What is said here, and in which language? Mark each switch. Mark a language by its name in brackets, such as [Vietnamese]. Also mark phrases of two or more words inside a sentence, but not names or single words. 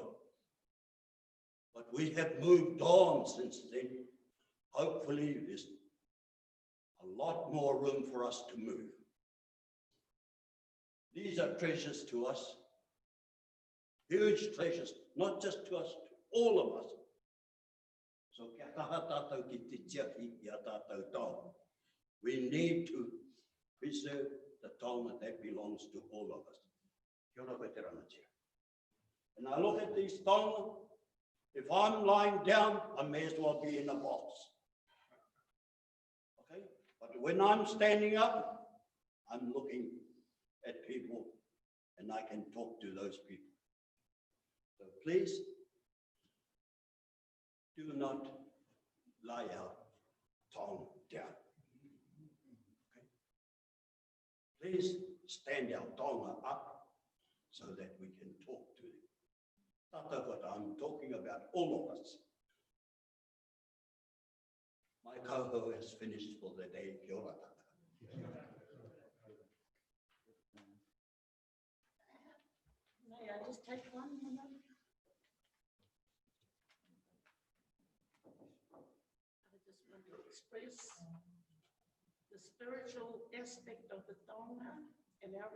[English] But we have moved on since then. Hopefully, there's a lot more room for us to move. These are treasures to us, huge treasures, not just to us, to all of us. [Māori] So kia taha tātou ki te tiaki i a tātou taonga. [English] We need to preserve the taonga that belongs to all of us. [Māori] Kia ora koe te rangatira. [English] And I look at these taonga, if I'm lying down, I may as well be in a box. Okay? But when I'm standing up, I'm looking at people and I can talk to those people. So please, do not lie our tongue down. Okay? Please stand our tongue up so that we can talk to them. [Māori] Tata kota, [English] I'm talking about all of us. My coho has finished for the day. [Māori] Kia ora tata. [English] May I just take 1 minute? I just want to express the spiritual aspect of the taonga and our